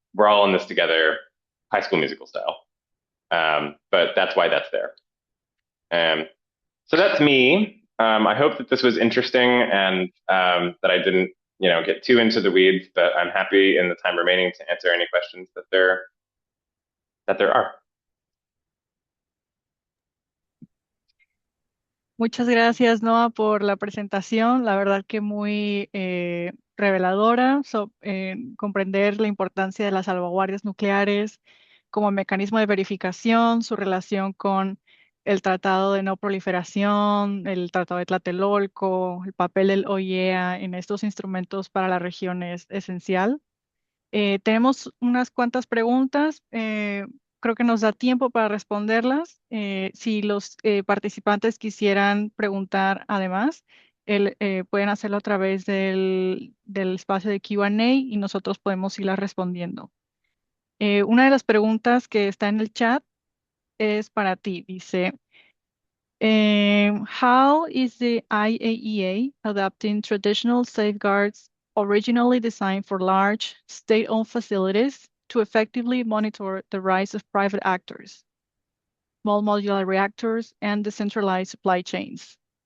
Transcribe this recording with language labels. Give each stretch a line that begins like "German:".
English: We're all in this together, High School Musical style. But that's why that's there. So that's me. I hope that this was interesting and that I didn't, get too into the weeds, but I'm happy in the time remaining to answer any questions that there are.
Spanish: Muchas gracias, Noah, por la presentación. La verdad que muy reveladora, comprender la importancia de las salvaguardias nucleares como mecanismo de verificación, su relación con el Tratado de No Proliferación, el Tratado de Tlatelolco, el papel del OIEA en estos instrumentos para la región es esencial. Tenemos unas cuantas preguntas. Creo que nos da tiempo para responderlas. Si los participantes quisieran preguntar además, pueden hacerlo a través del espacio de Q&A y nosotros podemos irlas respondiendo. Una de las preguntas que está en el chat es para ti. Dice,
English: how is the IAEA adapting traditional safeguards originally designed for large state-owned facilities to effectively monitor the rise of private actors, small modular reactors, and decentralized supply chains?